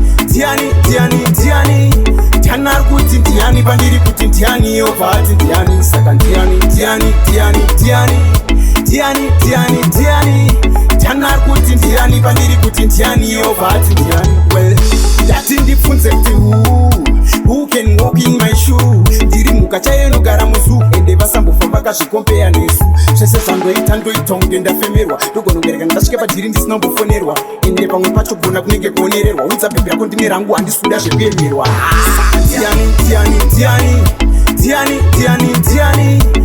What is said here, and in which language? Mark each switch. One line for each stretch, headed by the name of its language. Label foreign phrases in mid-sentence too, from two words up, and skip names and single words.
Shona: Ndiani, ndiani, ndiani? Ndiani ari kuti ndiani pandiri kuti ndiani, Yehova ati ndiani? Saka ndiani, ndiani, ndiani, ndiani? Ndiani, ndiani, ndiani? Ndiani ari kuti ndiani pandiri kuti ndiani, Yehova ati ndiani? Well, ndati ndibvunze kuti
English: who, who can walk in my shoe?
Shona: Ndiri mhuka chaiyo inogara muzoo, ende vasambofa vakazvikompeya nesu. Zvese zvandoita ndoita kunge ndafemerwa, ndogonongereka ndasvika padhiri ndisina kumbofonerwa. Ende pamwe pacho kugona kunenge kuonererwa. Udza bhebhi rako ndine rangu, handisi kuda zvekuemerwa. Ndiani, ndiani, ndiani? Ndiani, ndiani, ndiani?